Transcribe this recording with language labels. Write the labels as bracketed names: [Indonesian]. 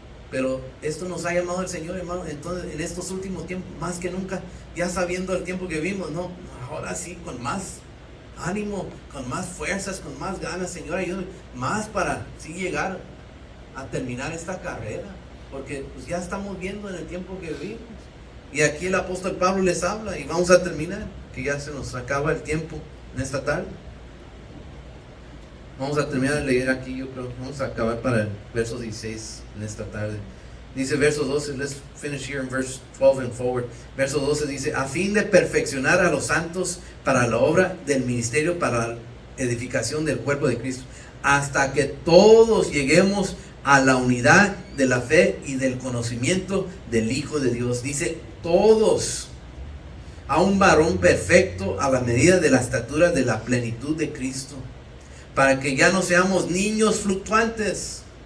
[Spanish] Pero esto nos ha llamado el Señor, hermano. Entonces en estos últimos tiempos, más que nunca, ya sabiendo el tiempo que vivimos, ahora sí, con más ánimo, con más fuerzas, con más ganas, Señor, ayúdame más para sí llegar a terminar esta carrera, porque pues ya estamos viendo en el tiempo que vivimos. Y aquí el apóstol Pablo les habla, y vamos a terminar, que ya se nos acaba el tiempo en esta tarde. Vamos a terminar de leer aquí, yo creo, vamos a acabar para el verso 16 en esta tarde. Dice verso 12, [English] let's finish here in verse 12 and forward. [Spanish] Verso 12 dice, a fin de perfeccionar a los santos para la obra del ministerio, para la edificación del cuerpo de Cristo, hasta que todos lleguemos a la unidad de la fe y del conocimiento del Hijo de Dios. Dice todos, a un varón perfecto a la medida de la estatura de la plenitud de Cristo, para que ya no seamos niños fluctuantes.